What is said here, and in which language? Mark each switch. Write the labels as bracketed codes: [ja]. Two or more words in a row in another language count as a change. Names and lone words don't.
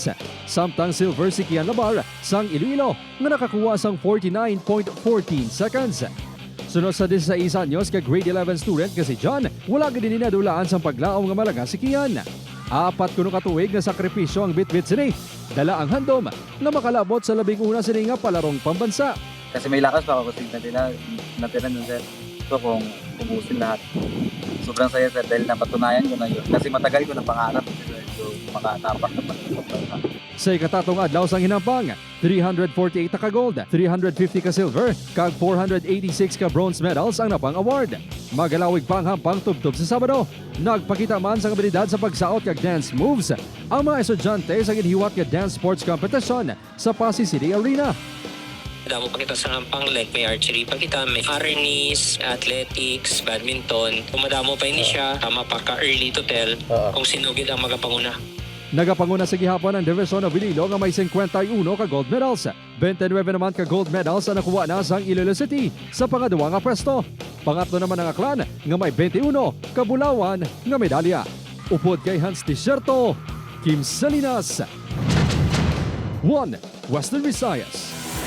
[hil] Samtang silver si Kian Labar sang Iloilo nga nakakuha sang 49.14 seconds. Sunod sa 16 anyos ka [en] grade 11 student [hil] nga si John, wala gid dinadulaan sang paglaom nga malaga si Kian. Apat kuno ka tuig nga sakripisyo ang bitbit sini. Dala ang handom na makalabot sa labing una sini nga [tl] palarong pambansa. Kasi may lakas pa ako kasi natira nun sir. So kung ubusin lahat, sobrang saya sir dahil napatunayan ko na yun. Kasi matagal ko na pangarap so makatapak na pagkakas. [hil] Sa ikatatong adlaw sang hinampang, 348 ka gold, 350 ka silver, kag 486 ka [en] bronze medals [hil] ang napang award. Magalawig pa ang hampang tubtob sa Sabado. Nagpakita man sa abilidad sa pagsaot kag [en] dance moves [hil] ang mga estudyante sa ginhiwat nga [en] dance sports competition [hil] sa Pasig City Arena. Damo pa kita sa hampang like may archery pa kita, may harness, athletics, badminton. Kung madamo pa ini siya, tama pa ka [en] early to tell [hil] kung sino gid ang magapanguna. Nagapanguna sa gihapon ang Division of Iloilo nga may 51 ka [en] gold medals. [hil] 29 naman ka [en] gold medals [hil] ang nakuha na sang Iloilo City sa pangaduwa nga pwesto. Pangatlo naman ang Aklan nga may 21 kabulawan nga medalya. Upod kay Hans Tiserto, Kim Salinas, 1 Western Visayas.